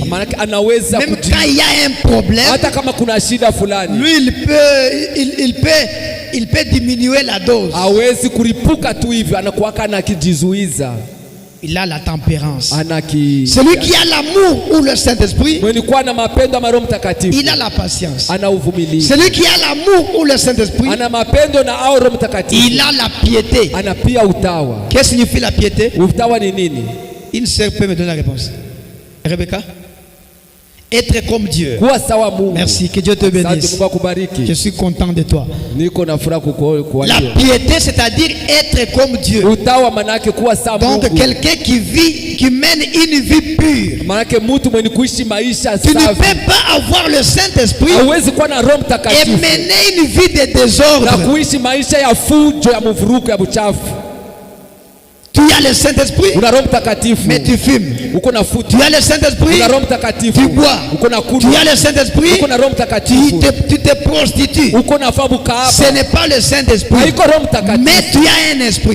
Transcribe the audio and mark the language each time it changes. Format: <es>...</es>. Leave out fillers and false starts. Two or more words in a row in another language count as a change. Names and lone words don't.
<fr>Même quand il y a un problème, lui il peut diminuer la dose. il a la tempérance.</fr> <sw>Anaki.</sw> <fr>Celui qui a l'amour ou le Saint-Esprit,</fr> <sw>Mwenye kuwa na mapendo ama Roho Mtakatifu.</sw> <fr>il a la patience.</fr> <sw>Ana uvumilivu.</sw> <fr>Celui qui a l'amour ou le Saint-Esprit,</fr> <sw>Ana mapendo na au Roho Mtakatifu.</sw> <fr>il a la piété.</fr> <sw>Ana pia utawa.</sw> <fr>Qu'est-ce que signifie la piété?</fr> <sw>Utawa ni nini?</sw> <fr>Une sœur peut me donner la réponse. Rebecca? Être comme Dieu.</fr> <sw>Kuwa sawa Mungu.</sw> <fr>Merci, que Dieu te bénisse.</fr> <sw>Mungu akubariki.</sw> <fr>Je suis content de toi.</fr> <sw>Niko na furaha kukuona.</sw> <fr>La piété, c'est-à-dire être comme Dieu.</fr> <sw>Utawa manake kuwa sawa Mungu.</sw> <fr>Donc quelqu'un qui vit, qui mène une vie pure.</fr> <sw>Manake mtu mwenye kuishi maisha safi.</sw> <fr>Tu ne peux pas avoir le Saint-Esprit</fr> <sw>hawezi kuwa na Roho Mtakatifu</sw> <fr>et mener une vie de désordre.</fr> <sw>Na kuishi maisha ya fujo ya mvuruko ya buchafu.</sw> <fr>Tu as le Saint-Esprit, mais tu fumes. Tu as le Saint-Esprit, tu bois. Tu as le Saint-Esprit, tu te prostitues. Ce n'est pas le Saint-Esprit, mais tu as un esprit.</fr>